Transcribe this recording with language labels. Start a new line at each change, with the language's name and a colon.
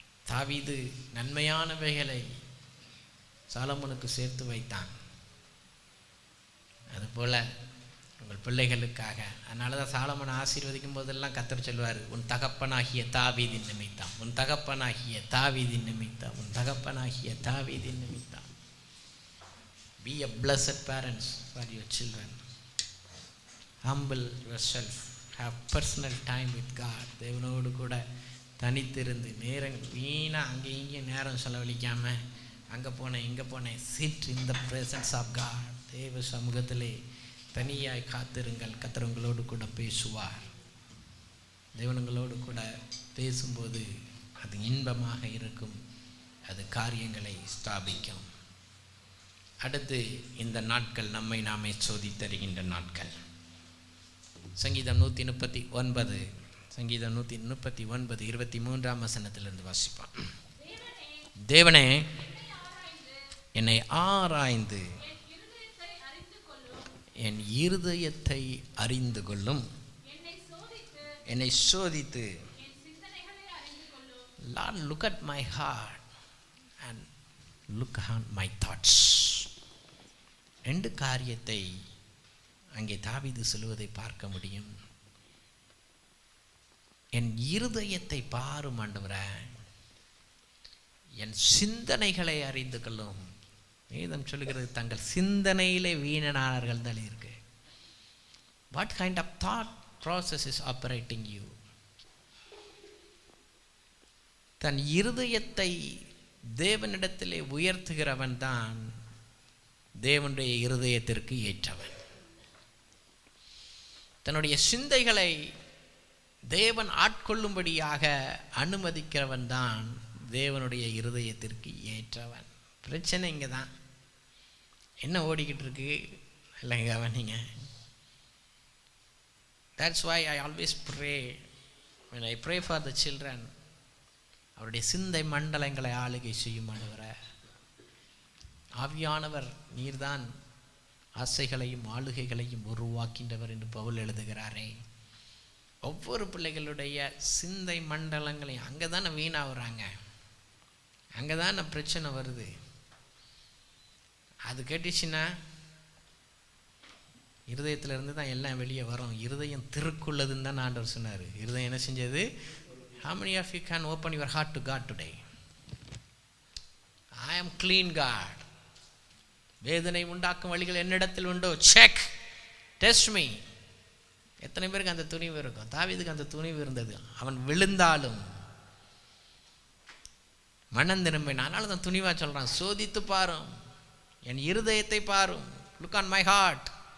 Tamil: தாவீது நன்மையானவைகளை சாலமோனுக்கு சேர்த்து வைத்தான். அதுபோல் உங்கள் பிள்ளைகளுக்காக. அதனால தான் சாலமோனை ஆசீர்வதிக்கும் போதெல்லாம் கர்த்தர் சொல்வார், உன் தகப்பனாகிய தாவீதின் நிமித்தம், உன் தகப்பனாகிய தாவீதின் நிமித்தம், உன் தகப்பனாகிய தாவீதின் நிமித்தம்.
English: Be a blessed parents for your children. Humble yourself. Have personal time with God.
Tamil: தேவனோடு கூட தனித்திருந்து நேரம் வீணாக அங்கே இங்கேயும் நேரம் செலவழிக்காமல் அங்கே போனேன் இங்கே போனேன்.
English: Sit in the presence of God.
Tamil: தேவ சமூகத்திலே தனியாய் காத்திருங்கள். கர்த்தர் உங்களோடு கூட பேசுவார். தேவனங்களோடு கூட பேசும்போது அது இன்பமாக இருக்கும். அது காரியங்களை ஸ்தாபிக்கும். அடுத்து இந்த நாட்கள் நம்மை நாமே சோதித்தருகின்ற நாட்கள். சங்கீதம் 139, சங்கீதம் 139 23ஆம் வசனத்திலிருந்து வாசிப்பான். தேவனே என்னை ஆராய்ந்து என் இருதயத்தை அறிந்து கொள்ளும். என்னை சோதித்து
English: Lord, look at my heart and look on my thoughts.
Tamil: ரெண்டு காரியத்தை அங்கே தாவீது சொல்லுவதை பார்க்க முடியும். என் இருதயத்தை பாரும் ஆண்டவரே, என் சிந்தனைகளை அறிந்து கொள்ளும். வேதம் சொல்லுகிறது தங்கள் சிந்தனையிலே வீணனானார்கள் தான் இருக்கு.
English: What kind of thought process is operating you?
Tamil: தன் இருதயத்தை தேவனிடத்திலே உயர்த்துகிறவன் தான் தேவனுடைய இருதயத்திற்கு ஏற்றவன். தன்னுடைய சிந்தைகளை தேவன் ஆட்கொள்ளும்படியாக அனுமதிக்கிறவன் தான் தேவனுடைய இருதயத்திற்கு ஏற்றவன். பிரச்சனை இங்கே தான். என்ன ஓடிக்கிட்டு இருக்கு இல்லைங்க கவனிங்க.
English: That's why I always pray, when I pray for the children,
Tamil: அவருடைய சிந்தை மண்டலங்களை ஆளுகை செய்யும் ஆண்டவரே. ஆவியானவர் நீர்தான் ஆசைகளையும் ஆளுகைகளையும் உருவாக்கின்றவர் என்று பவுல் எழுதுகிறாரே. ஒவ்வொரு பிள்ளைகளுடைய சிந்தை மண்டலங்களையும் அங்கே தானே வீணாகிறாங்க, அங்கே தானே பிரச்சனை வருது. அது கேட்டுச்சுன்னா இருதயத்திலிருந்து தான் எல்லாம் வெளியே வரும். இருதயம் திருக்குள்ளதுன்னு தான் ஆண்டவர் சொன்னார். இருதயம் என்ன செஞ்சது?
English: How many of you can open your heart to God today? I am clean God.
Tamil: வேதனை உண்டாக்கும் வழிகள் என்னிடத்தில் உண்டோ?
English: Check, test me.
Tamil: எத்தனை பேருக்கு அந்த துணிவு இருக்கும்? தாவீதுக்கு அந்த துணிவு இருந்தது. அவன் விழுந்தாலும் மனம் திரும்பினான். அதனால தான் துணிவா சொல்றான், சோதித்து பாரும், என் இருதயத்தை பாரும்.
English: Look on my heart.